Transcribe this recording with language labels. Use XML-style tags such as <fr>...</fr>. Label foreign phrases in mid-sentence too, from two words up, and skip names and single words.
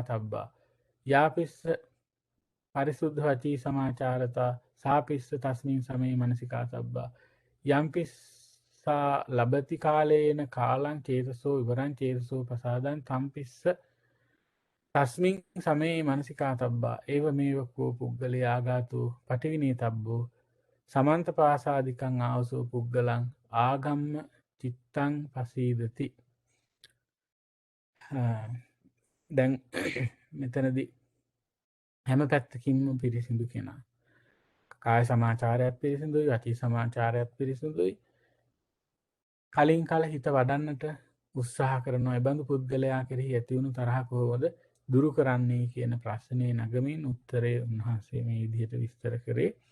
<pi>තබ්බා යාපිස්ස පරිසුද්ධ වචී සමාචාරතා සාපිස්ස තස්මින් සමයේ මනසිකා තබ්බා යම්පිස්සා ලබති කාලයන කාලං චේතසෝ විවරං චේතසෝ පසාදන් තම්පිස්ස තස්මින් සමයේ මනසිකා තබ්බා ඒව මේවකෝ පුද්ගලයා ආගාතු පටිවිනේ තබ්බෝ සමන්ත පාසාදිකං ආවසෝ පුද්ගලං ආගම්ම චිත්තං පසීදති.</pi> <si>දැන් මෙතනදි හැම පැත්තකින්ම පිරිසිදු කෙනා කාය සමාචාරයක් පිරිසිදුයි වචී සමාචාරයක් පිරිසිදුයි කලින් කල හිත වඩන්නට උත්සාහ කරනවා එබඳු පුද්ගලයා කෙරෙහි ඇතිවුණු තරහ කොහොමද දුරු කරන්නේ කියන ප්‍රශ්නය නගමින් උත්තරය උන්වහන්සේ මේ විදිහට විස්තර කරේ</si>